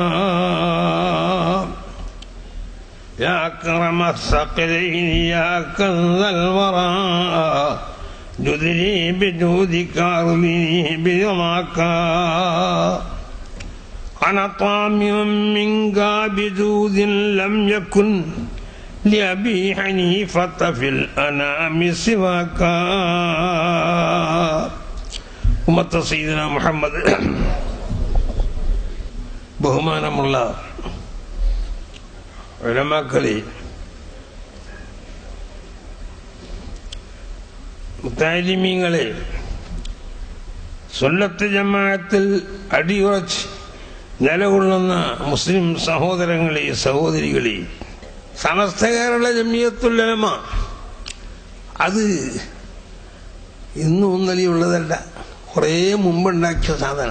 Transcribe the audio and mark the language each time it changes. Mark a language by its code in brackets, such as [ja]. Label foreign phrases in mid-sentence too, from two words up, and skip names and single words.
[ar] يا أكرم الثقلين يا كنز الورى جدني بجودك أرضني برضاك. أنا طامع منك بجود لم يكن لأبي حنيفة في الأنام سواك. [ml] ഉമ്മത്ത് സയ്യിദുനാ മുഹമ്മദ് ബഹുമാനമുള്ള ഉലമാക്കളെ, മുത്താലിമീങ്ങളെ, സുന്നത്ത് ജമാഅത്തിൽ അടിയുറച്ച് നിലകൊള്ളുന്ന മുസ്ലിം സഹോദരങ്ങളെ, സഹോദരികളെ, സമസ്ത കേരള ജമിയത്തുൽ ഉലമ അത് ഇന്നും ഇന്നലെയുള്ളതല്ല, കുറേ മുമ്പുണ്ടാക്കിയ സാധന.